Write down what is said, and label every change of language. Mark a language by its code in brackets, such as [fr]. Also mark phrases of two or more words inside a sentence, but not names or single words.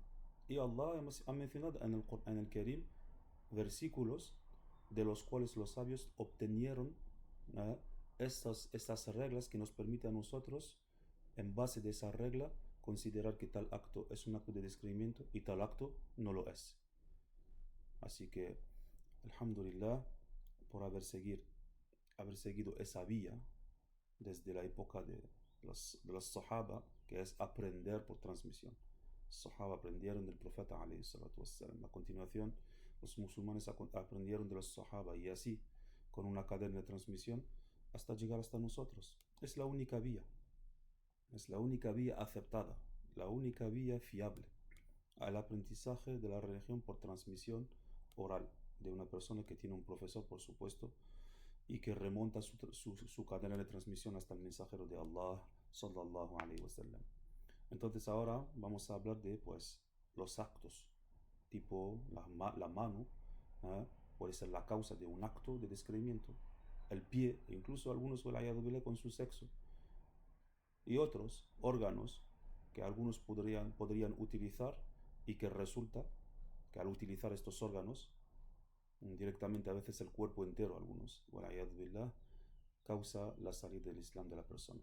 [es] Y Allah ha mencionado en el Qur'an al-Karim versículos de los cuales los sabios obtenieron estas reglas que nos permiten a nosotros, en base de esa regla, considerar que tal acto es un acto de descreimiento y tal acto no lo es. Así que, alhamdulillah, por haber seguido esa vía desde la época de los Sahaba, que es aprender por transmisión. Los Sahaba aprendieron del profeta [ar] عليه الصلاة والسلام. [es] A continuación, los musulmanes aprendieron de los Sahaba y así, con una cadena de transmisión, hasta llegar hasta nosotros. Es la única vía. Es la única vía aceptada, la única vía fiable al aprendizaje de la religión por transmisión oral de una persona que tiene un profesor, por supuesto, y que remonta su cadena de transmisión hasta el mensajero de Allah [ar] صلى الله عليه وسلم. [es] Entonces ahora vamos a hablar de pues los actos, tipo la mano, puede ser la causa de un acto de descreimiento, el pie, e incluso algunos con su sexo, y otros órganos que algunos podrían utilizar y que resulta que al utilizar estos órganos, directamente a veces el cuerpo entero, algunos, causa la salida del Islam de la persona.